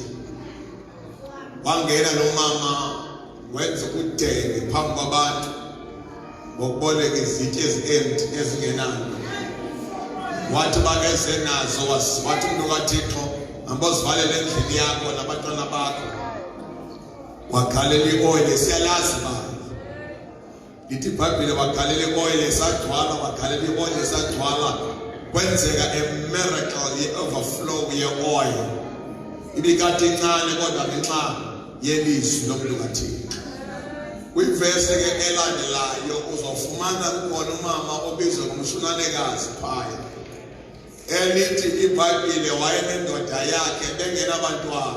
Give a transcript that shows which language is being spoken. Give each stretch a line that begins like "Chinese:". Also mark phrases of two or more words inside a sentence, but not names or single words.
Xhosa: Wangena lo mama wenza udenge phambi kwabantu ngokuboleka izitya ezi-empty ezingenayo. Wathi bakeze nazo wathi umuntu kaThixo ambozivalele endlini yakho nabantwana bakho. Wakhalela i-oil siyalazi bani. Lithi iBhayibheli wakhalela i-oil esagcwala wakhalela i-oil esagcwala kwenzeka
English: a miracle
Xhosa: ye-overflow ye-oil. Ibikade incane kodwa ngenxa yelizwi lomuntu kaThixo. Kwivesi ke elandelayo uzofumana kukhona umama obizwa ngumshunanekazi phaya. Elithi iBhayibheli wayenendoda yakhe bengenabantwana.